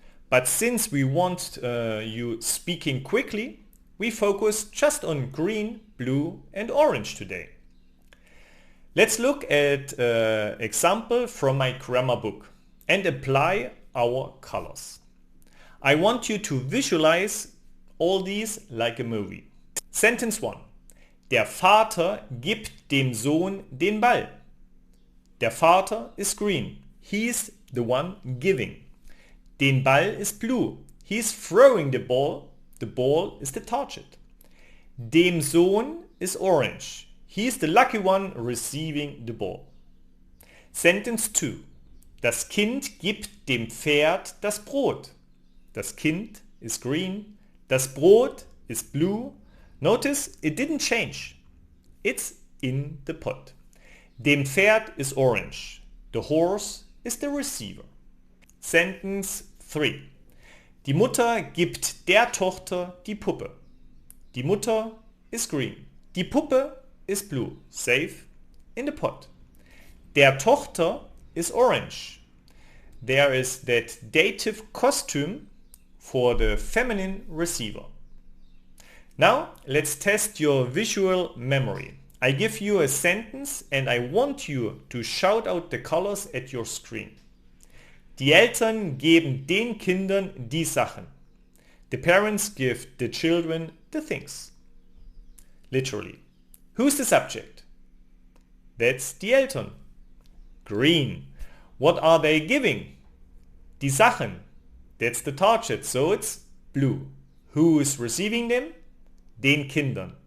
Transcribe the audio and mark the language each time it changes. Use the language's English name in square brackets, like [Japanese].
[English] But since we want you speaking quickly, we focus just on green, blue and orange today. Let's look at an example from my grammar book and apply our colors. I want you to visualize all these like a movie. Sentence 1. [German] Der Vater gibt dem Sohn den Ball. [English] Der Vater is green. He's the one giving. Den Ball is blue. He's throwing the ball. The ball is the target. Dem Sohn is orange. He's the lucky one receiving the ball. Sentence 2. [German] Das Kind gibt dem Pferd das Brot. [English] Das Kind is green. Das Brot is blue. Notice it didn't change. It's in the pot. Dem Pferd is orange. The horse is the receiver. Sentence 3. [German] Die Mutter gibt der Tochter die Puppe. [English] Die Mutter is green. Die Puppe is blue. Safe in the pot. Der Tochter is orange. There is that dative costume for the feminine receiver. Now let's test your visual memory. I give you a sentence and I want you to shout out the colors at your screen. [German] Die Eltern geben den Kindern die Sachen. [English] The parents give the children the things. Literally. Who's the subject? That's die Eltern. Green. What are they giving? Die Sachen. That's the target, so it's blue. Who is receiving them? Den Kindern.